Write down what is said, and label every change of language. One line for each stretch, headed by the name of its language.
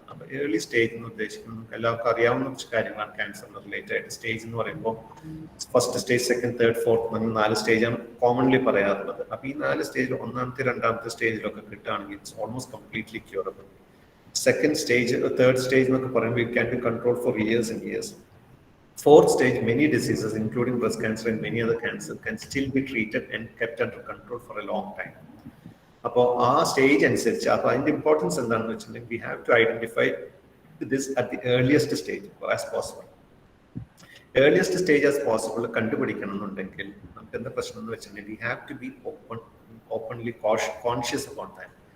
Malayalam: അപ്പോൾ early stage എന്ന് ഉദ്ദേശിക്കുന്നത് നമുക്ക് എല്ലാവർക്കും അറിയാവുന്ന കുറച്ച് കാര്യങ്ങളാണ് ക്യാൻസറിന് റിലേറ്റഡ് ആയിട്ട്. സ്റ്റേജ് എന്ന് പറയുമ്പോൾ first stage, second, third, fourth അങ്ങനെ 4 സ്റ്റേജാണ് കോമൺലി പറയാറുള്ളത്. അപ്പോൾ ഈ 4 സ്റ്റേജിൽ 1ാമത്തെ 2ാമത്തെ സ്റ്റേജിലൊക്കെ കിട്ടുകയാണെങ്കിൽ it's almost completely curable.
English: Second stage, third stage എന്നൊക്കെ പറയുമ്പോൾ it can be control for years and years. Fourth stage, many diseases, including breast cancer and many other cancers, can still be treated and kept under control for a long time. അപ്പോൾ ആ stage അനുസരിച്ച് അപ്പോൾ അതിൻ്റെ importance എന്താണെന്ന് വെച്ചിട്ടുണ്ടെങ്കിൽ we have to identify this at the earliest stage as possible. Earliest stage as possible കണ്ടുപിടിക്കണം എന്നുണ്ടെങ്കിൽ നമുക്ക് എന്താ പ്രശ്നം എന്ന് വെച്ചിട്ടുണ്ടെങ്കിൽ we have to be openly conscious about that.